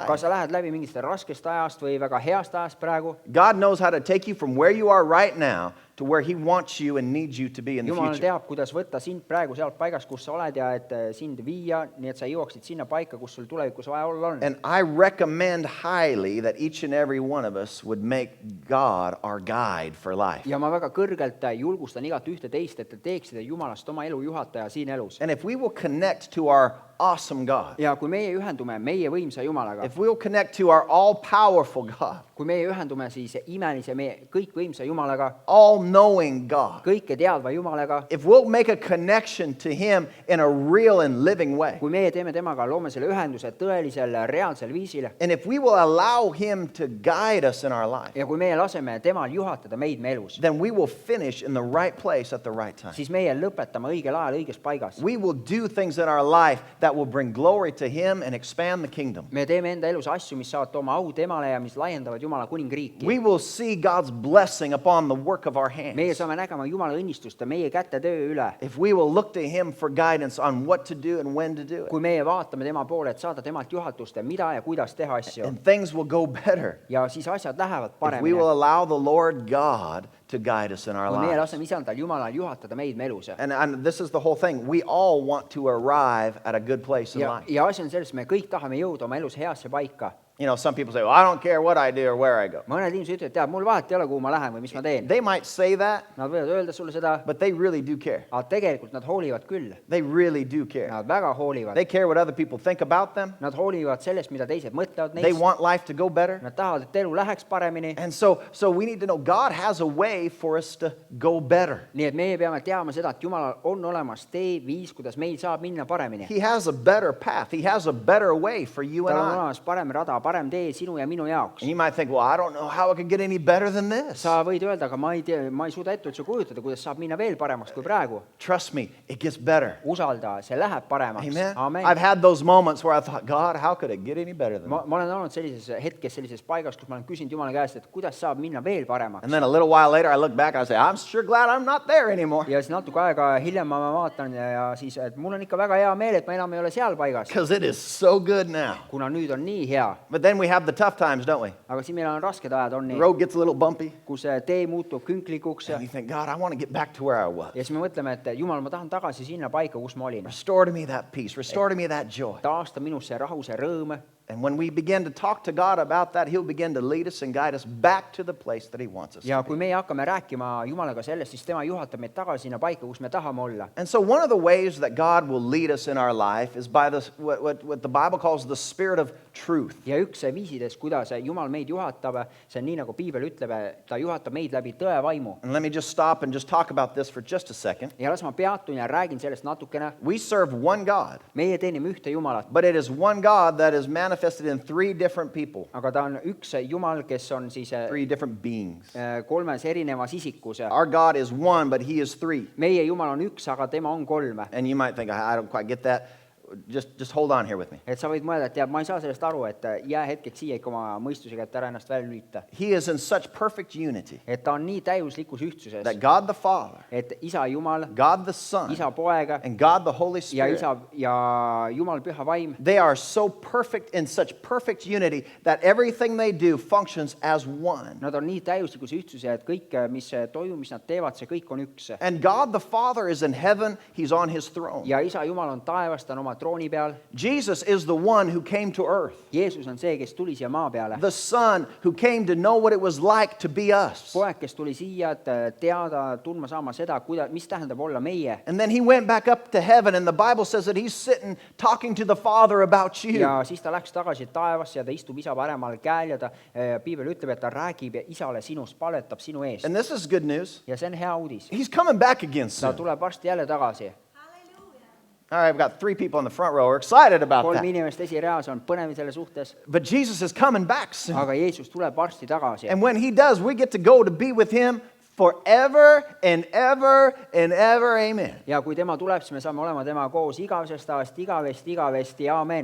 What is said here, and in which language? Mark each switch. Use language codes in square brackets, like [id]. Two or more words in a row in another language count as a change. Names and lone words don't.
[et] kas sa lähed läbi mingist raskest ajast või väga heast ajast praegu, [en] God knows how to take you from where you are right now to where He wants you and needs you to be in the [et] Jumal [en] future. [et] teab, kuidas võtta sind praegu sealt paigast, kus sa oled ja et sind viia, nii et sa jõuaksid sinna paika, kus sul tulevikus vaja olla on. [en] And I recommend highly that each and every one of us would make God our guide for life. [et] Ja ma väga kõrgelt julgustan igat ühte teist, et te teeksite Jumalast oma elu juhataja siin elus. [en] And if we will connect to our awesome God, [et] Ja kui meie ühendume meie võimsa Jumalaga, [en] if we'll connect to our all-powerful God, [et] kui meie ühendume siis imelise, meie kõikvõimsa Jumalaga, [en] all-knowing God, [et] kõike teadva Jumalaga, [en] if we'll make a connection to Him in a real and living way, [et] kui meie teeme temaga, loome selle ühenduse tõelisel, reaalsel viisil [en] and if we will allow Him to guide us in our life, [et] ja kui meie laseme temal juhatada meid me elus, [en] then we will finish in the right place at the right time. [et] siis meie lõpetame õigel ajal õiges paigas. [en] We will do things in our life that will bring glory to Him and expand the kingdom. [et] Me teeme enda elus asju, mis saavad tooma au temale ja mis laiendavad Jumala kuningriiki. [en] We will see God's blessing upon the work of our hands. [et] Meie saame nägema Jumala õnnistust meie käte töö üle. [en] If we will look to Him for guidance on what to do and when to do it. [et] Kui meie vaatame tema poole, et saada temalt juhatust, mida ja kuidas teha asju. [en] And things will go better [et] Ja siis asjad lähevad [en] if we [et] paremini. [en] will allow the Lord God to guide us in our [et] Kui meie [en] lives. [et] laseme isandal Jumalal juhatada meid me elus. [en] And this is the whole thing. We all want to arrive at a good place in life. [et] Ja asi on selles, me kõik tahame jõuda oma elus heasse paika. [en] You know, some people say, well, I don't care what I do or where I go. [et] Mõned inimesed ütlevad, tead, mul vahet ei ole, kuhu ma lähen või mis ma teen. [en] They might say that, [et] Nad võivad öelda sulle seda, [en] but they really do care. [et] aga tegelikult nad hoolivad küll. [en] They really do care. [et] Nad väga hoolivad. [en] They care what other people think about them. [et] Nad hoolivad sellest, mida teised mõtlevad [en] They [et] neist. [en] want life to go better. [et] Nad tahavad, et elu läheks paremini. [en] And so we need to know God has a way for us to go better. [et] Nii et meie peame teadma seda, et Jumalal on olemas tee, viis, kuidas meil saab minna paremini. [en] He has a better path. He has a better way for you and [et] Tal on [en] I. [et] olemas parem rada, parem tee sinu ja minu jaoks. [en] And you might think, well, I don't know how it could get any better than this. [et] Sa võid öelda, aga ma ei tea, ma ei suuda ette üldse kujutada, kuidas saab minna veel paremaks kui praegu. [en] Trust me, it gets better. [et] Usalda, see läheb paremaks. [en] Amen. [et] Amen. [en] I've had those moments where I thought, God, how could it get any better than [et] Ma [en] that? [et] olen olnud sellises hetkes, sellises paigas, kus ma olen küsinud Jumala käest, et kuidas saab minna veel paremaks. [en] And then a little while later, I look back and I say, I'm sure glad I'm not there anymore. [et] Ja siis natuke aega hiljem ma vaatan ja siis, et mul on ikka väga hea meel, et ma enam ei ole seal paigas, [en] Because it is so good now. [et] kuna nüüd on nii hea. [en] But then we have the tough times, don't we? [et] Aga siis meil on rasked ajad, on [en] The [et] nii, [en] road gets a little bumpy. [et] kus tee muutub künklikuks [en] And you think, God, I want to get back to where I was. [et] ja siis me mõtleme, et Jumal, ma tahan tagasi sinna paika, kus ma olin. [en] Restore to me that peace. Restore to me that joy. [et] Taasta minusse rahu, see rõõm. [en] And when we begin to talk to God about that, He'll begin to lead us and guide us back to the place that He wants us [et] Ja [en] to [et] kui [en] be. [et] meie hakkame rääkima Jumalaga sellest, siis tema juhatab meid tagasi sinna paika, kus me tahame olla. [en] And so one of the ways that God will lead us in our life is by this, what the Bible calls the Spirit of truth. [et] Ja üks viisidest, kuidas Jumal meid juhatab, see on nii, nagu Piibel ütleb, ta juhatab meid läbi tõe vaimu. [en] And let me just stop and just talk about this for just a second. [et] Ja las ma peatun ja räägin sellest natukene. [en] We serve one God, [et] Meie teenime ühte Jumalat, [en] but it is one God that is manifested in three different people, [et] aga ta on üks Jumal, kes on siis [en] three different beings. [et] kolmes erinevas isikus. [en] Our God is one, but He is three. [et] Meie Jumal on üks, aga tema on kolm. [en] And you might think, I don't quite get that. Just hold on here with me. [et] Et sa võid mõelda, et tead, ma ei saa sellest aru, et jää hetkeks siia ikka oma mõistusega, et ära ennast välja lülita. [en] He is in such perfect unity [et] Et ta on nii täiuslikus ühtsuses, [en] that God the Father, [et] et isa Jumal, [en] God the Son, [et] isa poeg [en] and God the Holy [et] ja [en] Spirit, [et] isa ja Jumal püha vaim, [en] they are so perfect in such perfect unity that everything they do functions as one. [et] nad on nii täiuslikus ühtsuses, et kõik, mis toimub, mis nad teevad, see kõik on üks. [en] And God the Father is in heaven. He's on His throne. [et] Ja isa Jumal on taevas, ta on oma trooni peal. [en] Jesus is the one who came to earth. [et] Jeesus on see, kes tuli siia maa peale. [en] The Son who came to know what it was like to be us. [et] Poeg, kes tuli siia, et teada, tundma saama seda, mis tähendab olla meie. [en] And then He went back up to heaven, and the Bible says that He's sitting talking to the Father about you. [et] Ja siis ta läks tagasi taevasse ja ta istub isa paremal käel ja ta, Piibel ütleb, et ta räägib isale sinust, paletab sinu eest. [en] And this is good news. [et] Ja see on hea uudis. [en] He's coming back again [et] Ta [en] soon. [et] tuleb varsti jälle tagasi. [en] All right, I've got three people in the front row. We're excited about [et] Kolm [en] that. [et] inimest esireas on põnev selle suhtes, [en] But Jesus is coming back soon. [et] aga Jeesus tuleb varsti tagasi. [en] And when He does, we get to go to be with Him forever and ever and ever. Amen. [et] Ja kui tema tuleb, siis me saame olema tema koos igavesest ajast, igavesti, aamen.